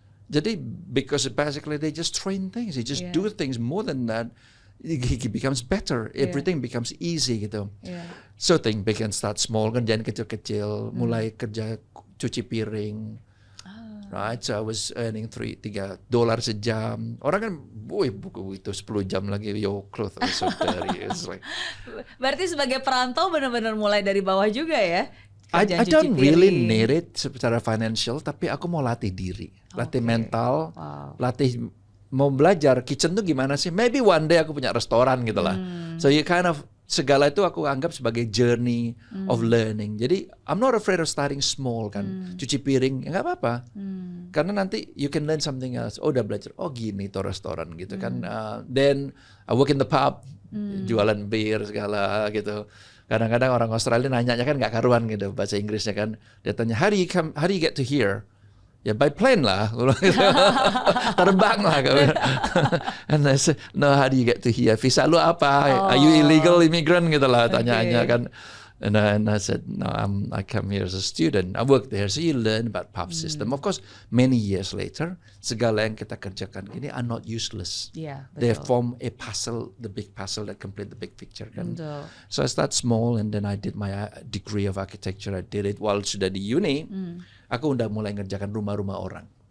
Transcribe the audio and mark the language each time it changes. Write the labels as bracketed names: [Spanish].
[English] Jadi, because basically they just train things. They just do things more than that. He becomes better. Everything becomes easy gitu. So thing big and start small. [Indonesian] Kerjaan kecil-kecil. Mulai kerja cuci piring. [English] Right, so I was earning $3 sejam. [Indonesian] Orang kan, [English] boy, buku itu 10 jam lagi, your clothes are so dirty. It's like, [Indonesian] berarti sebagai perantau benar-benar mulai dari bawah juga ya? [English] I don't really need it [Indonesian] secara financial, tapi aku mau latih diri, latih mental, latih mau belajar kitchen tuh gimana sih? Maybe one day aku punya restoran gitu lah. [English] So you kind of [Indonesian] segala itu aku anggap sebagai [English] journey of learning. [Indonesian] Jadi [English] I'm not afraid of starting small [Indonesian] kan. Cuci piring, ya nggak apa-apa. Karena nanti [English] you can learn something else. [Indonesian] Oh udah belajar, oh gini tuh restoran gitu kan. [English] Then I work in the pub, [Indonesian] jualan bir segala gitu. Kadang-kadang orang Australia nanyanya kan nggak karuan gitu bahasa Inggrisnya kan. Dia tanya, [English] how do you get to here? Ya by plane lah, [Indonesian] terbang lah. [English] And I said, no, how do you get to here? [Indonesian] Visa lu apa? [English] Are you illegal immigrant [Indonesian] gitu lah tanyaannya kan. [English] And I said, no, I come here as a student. I work there, so you learn about pub system. Of course, many years later, [Indonesian] segala yang kita kerjakan ini [English] are not useless. They form a puzzle, the big puzzle that complete the big picture kan. So I start small, and then I did my degree of architecture. I did it while [Indonesian] sudah di uni. Aku udah mulai ngerjakan rumah-rumah orang.